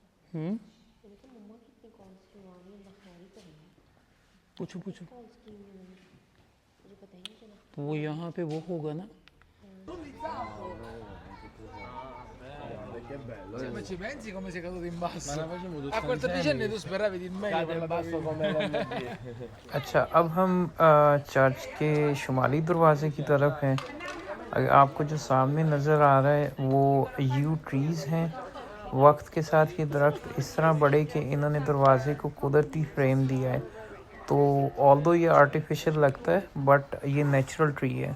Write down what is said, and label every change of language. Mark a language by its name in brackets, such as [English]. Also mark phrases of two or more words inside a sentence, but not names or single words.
[Hindi] पूछो पूछो। तो वो यहाँ पे वो होगा ना। [Italian] Ma ci pensi come sei caduto in basso? A 14 anni tu speravi di meglio per la tua vita. [Hindi] अच्छा, अब हम चर्च के शुमाली दरवाज़े की तरफ हैं। आपको जो सामने नज़र आ रहा है वो [English] yew trees [Hindi] हैं। वक्त के साथ ये दरख्त इस तरह बढ़े कि इन्होंने दरवाज़े को कुदरती फ्रेम दिया है। तो ऑल्दो ये आर्टिफिशियल लगता है बट ये [English] natural tree [Hindi] है।